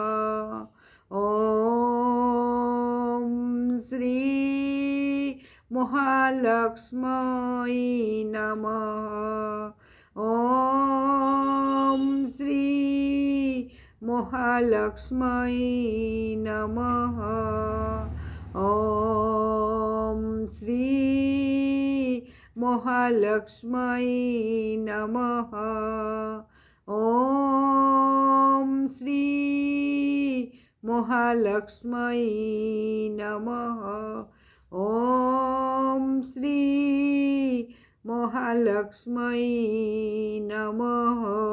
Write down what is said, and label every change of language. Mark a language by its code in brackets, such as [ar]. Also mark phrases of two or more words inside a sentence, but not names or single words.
[sa] ওম শ্রী মহালক্ষ্মী নমঃ। ওম শ্রী মহালক্ষ্মী নমঃ। ওম শ্রী মহালক্ষ্মী নমঃ। ওম শ্রী महालक्ष्म्यै नमः। ॐ श्री महालक्ष्म्यै नमः।